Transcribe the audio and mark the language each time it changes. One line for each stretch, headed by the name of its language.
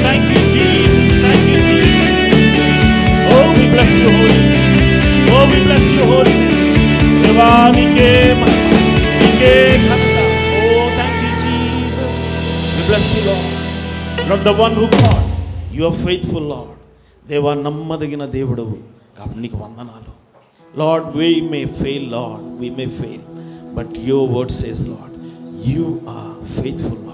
English: Thank you, Jesus. Thank you, Jesus. Oh, we bless you, holy name. Oh, we bless you, holy name.
Telugu: దేవానికే మహిమ, నీకే ఘనత.
English: Oh, thank you, Jesus. We bless you, Lord. Lord, the one who called, you are faithful, Lord.
Telugu: దేవా నమ్మదగిన దేవుడవు కాబట్టి నీకు వందనాలు.
English: Lord, we may fail, Lord, we may fail, but your word says, Lord, you are faithful, Lord.